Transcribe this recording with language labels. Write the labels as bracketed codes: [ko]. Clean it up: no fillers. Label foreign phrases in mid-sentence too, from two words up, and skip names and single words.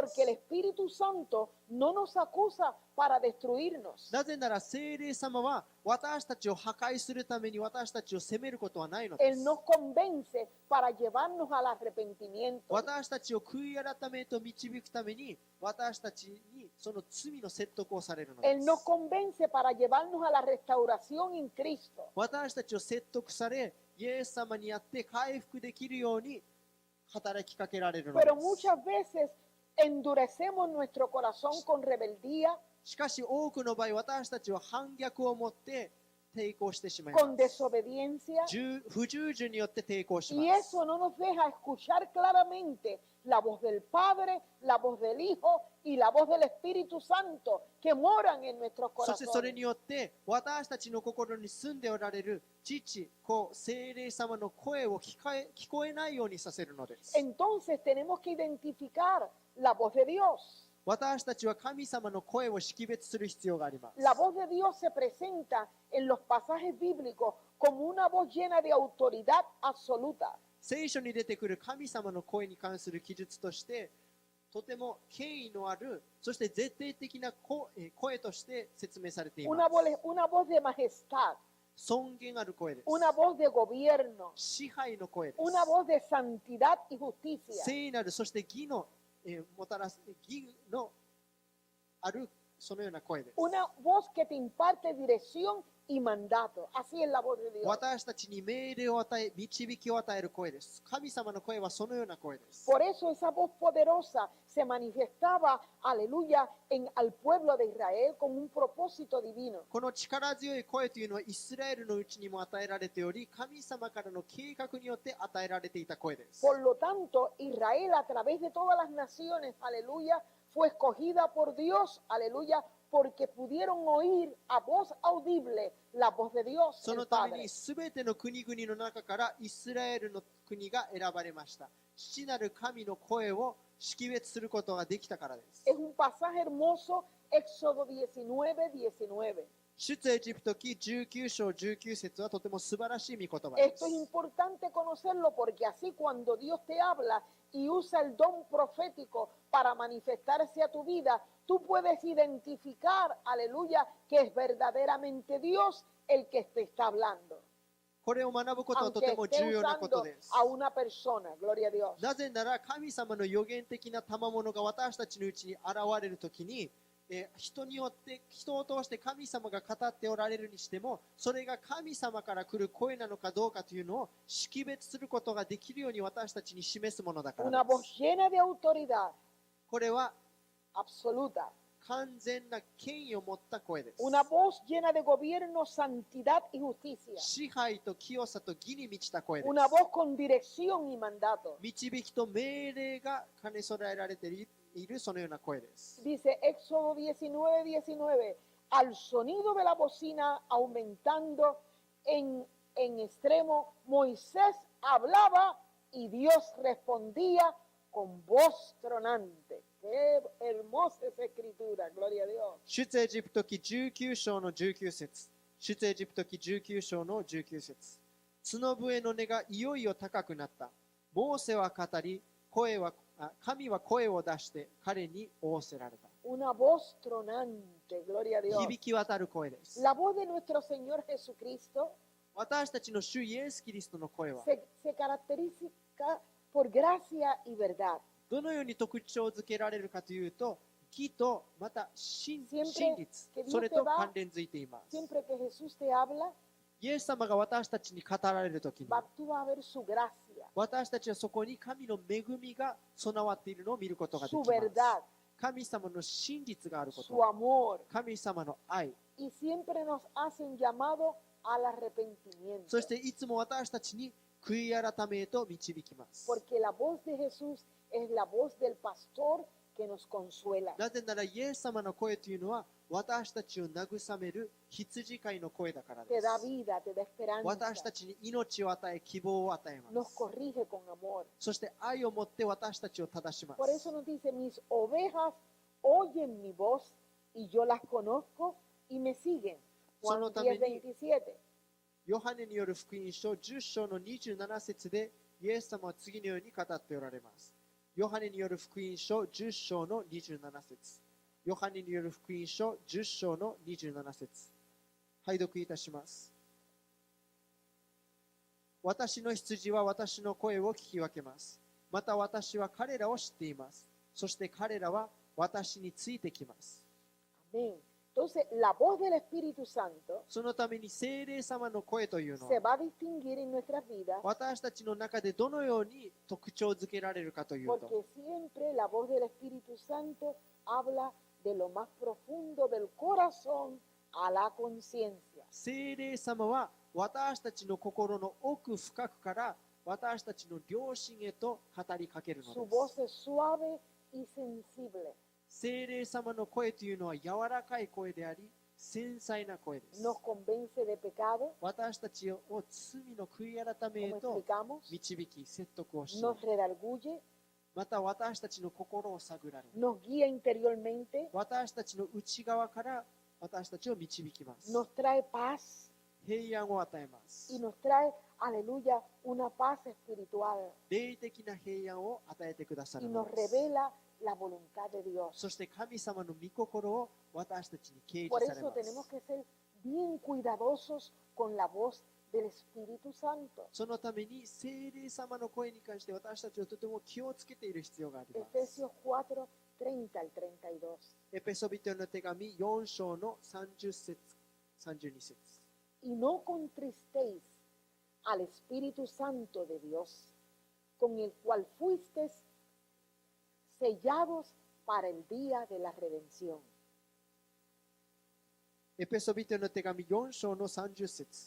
[es] Porque el [ja] す。 [es] Espíritu Santo no nos acusa para destruirnos. [ja] なぜなら聖霊様は私たちを破壊するために私たちを責めることはないので [es] Él [ja] す。 [es] nos convence para llevarnos al arrepentimiento. [ja] 私たちを悔い改めへと導くために私たちにその罪の説得をされるので [es] Él nos [ja] す。 [es] convence para llevarnos a la restauración en Cristo. [ja] 私たちを説得され、イエス様にあって回復できるように働きかけられるので [es] Pero [ja] す。 [es] muchas veces endurecemos nuestro corazón con rebeldía, [ja] しかし多くの場合私たちは反逆を持って抵抗してしまいま [es] con [ja] す。 [es] desobediencia. [ja] 不従順によって抵抗し [es] Y [ja] ます。 [es] eso no nos deja escuchar claramente la voz del Padre, la voz del Hijo y la voz del Espíritu Santo que moran en nuestros [ja] そしてそれ [es] corazones. [ja] によって私たちの心に住んでおられる父、子、聖霊様の声を聞こえないようにさせるのです。 [es] Entonces tenemos que identificar la voz de Dios. [ja] 私たちは神様の声を識別する必要があります。 [es] La voz de Dios se presenta en los pasajes bíblicos como una voz llena de autoridad absoluta. [ja] 聖書に出てくる神様の声に関する記述としてとても権威のある、そして絶対的な声として説明されています。 [es] Una voz de majestad, [ja] 尊厳ある声です。 [es] una voz de gobierno, [ja] 支配の声です。 [es] una voz de santidad y justicia. [ja] 聖なる、そして義の、もたらす義のあるそのような声です。 [es] Una voz que te imparte dirección y mandato. Así es la voz de Dios. [ja] 私たちに命令を与え、導きを与える声です。神様の声はそのような声です。 [es] Por eso esa voz poderosa se manifestaba, aleluya, al pueblo de Israel con un propósito divino. [ja] この力強い声というのはイスラエルのうちにも与えられており、神様からの計画によって与えられていた声です。 [es] Por lo tanto, Israel a través de todas las naciones, aleluya, fue escogida por Dios, aleluya, porque pudieron oír a voz audible la voz de Dios, [ja] そ [es] el [ja] のため [es] Padre. [ja] に全ての国々の中からイスラエルの国が選ばれました。父なる神の声を識別することができたからです。 [es] Es un pasaje hermoso, Éxodo 19, 19. [ja] 出エジプト記19章19節はとても素晴らしい御言葉で [es] Esto [ja] す。 [es] es importante conocerlo porque así cuando Dios te habla y usa el don profético para manifestarse a tu vida, tú puedes identificar, aleluya, que es verdaderamente Dios el que te está hablando. [ja] これを学ぶことはと [es] Aunque [ja] ても [es] esté [ja] 重要なこと [es] usando [ja] です。 [es] a una persona, gloria a Dios. [ja] なぜなら神様の予言的な賜物が私たちのうちに現れるときに、人によって人を通して神様が語っておられるにしても、それが神様から来る声なのかどうかというのを識別することができるように私たちに示すものだから [es] Una [ja] で [es] voz [ja] す。 [es] llena de autoridad [ja] これは [es] absoluta. [ja] 完全な権威を持った声です。 [es] Una voz llena de gobierno, santidad y justicia. [ja] 支配と清さと義に満ちた声です。 [es] Una voz con dirección y mandato. [ja] 導きと命令が兼ね備えられているそのような声です。 [es] Dice Éxodo 19, 19, al sonido de la bocina aumentando en extremo, Moisés hablaba y Dios respondía con voz tronante. Qué hermosa esa escritura, gloria a Dios. [ja] 出エジプト記19章の19節。出エジプト記19章の19節。角笛の音がいよいよ高くなった。モーセは語り、神は声を出して彼に仰せられた。 [es] Una voz tronante, gloria a Dios. [ja] 響き渡る声です。 [es] La voz de nuestro Señor Jesucristo [ja] 私たちの主イエス・キリストの声は [es] se caracteriza por gracia y verdad. [ja] どのように特徴づけられるかというと、義とまた真 [es] Siempre [ja] 実 [es] que Dios [ja] それ [es] te [ja] と [es] va [ja] 関連づいています。 [es] Siempre que Jesús te habla, [ja] イエス様が私たちに語られるときに [es] tú vas a ver su gracia, [ja] 私たちはそこに神の恵みが備わっているのを見ることができ [es] su [ja] ます。 [es] verdad, [ja] 神様の真実があるこ [es] su [ja] と、 [es] amor, [ja] 神様の愛、 [es] y siempre nos hacen llamado al arrepentimiento. [ja] そしていつも私たちに悔い改めへと導きます。 [es] Porque la voz de Jesús es la voz del pastor que nos consuela. [ja] なぜならイエス様の声というのは私たちを慰める羊飼いの声だからで [es] Te da [ja] す。 [es] vida, te da [ja] 私 [es] esperanza, [ja] たちに命を与え、希望を与えま [es] nos [ja] す。 [es] corrige con amor. [ja] そして愛を持って私たちを正しま [es] Por [ja] す [es] eso。nos dice, mis ovejas oyen mi voz y yo las conozco y me siguen. Juan [ja] そのために 10:27. ヨハネによる福音書10章の27節でイエス様は次のように語っておられます。ヨハネによる福音書10章の27節。ヨハネによる福音書10章の27節。拝読いたします。私の羊は私の声を聞き分けます。また私は彼らを知っています。そして彼らは私についてきます。 [es] Amén. Entonces, la voz del Espíritu Santo [ja] そのために聖霊様の声というの [es] se [ja] は [es] va a distinguir en nuestras vidas [ja] 私たちの中でどのように特徴づけられるかというと [es] porque siempre la voz del Espíritu Santo habla de lo más profundo del corazón a la conciencia. [ja] 聖霊様は私たちの心の奥深くから私たちの良心へと語りかけるの [es] Su [ja] で [es] voz [ja] す。 [es] es suave y sensible. [ja] 聖霊様の声というのは柔らかい声であり、繊細な声です。 [es] Nos convence de pecado, [ja] 私たちを罪の悔い改めへ [es] como [ja] と [es] explicamos, [ja] 導き、説得をし、 [es] nos redarguye, [ja] また私たちの心を探られ、 [es] nos guía interiormente, [ja] 私たちの内側から私たちを導きます。 [es] nos trae paz [ja] 平安を与えま [es] y [ja] す。 [es] nos trae, aleluya, una paz espiritual [ja] 霊的な平安を与えてくださ [es] y [ja] るの [es] nos [ja] です。 [es] revela la voluntad de Dios. [ja] そして神様の御心を私たちに掲 [es] Por [ja] 示され [es] eso [ja] ま [es] tenemos [ja] す。 [es] que ser bien cuidadosos con la voz del Espíritu Santo. [ja] そのために聖霊様の声に関して私たちはとても気をつけている必要があります。 [es] Efesios 4, 30 al 32. [ja] エペソビトへの手紙4章の30節、32節。 [es] Y no contristéis al Espíritu Santo de Dios, con el cual fuisteis sellados para el día de la redención. [ja] エペソビトへの手紙4章の30節。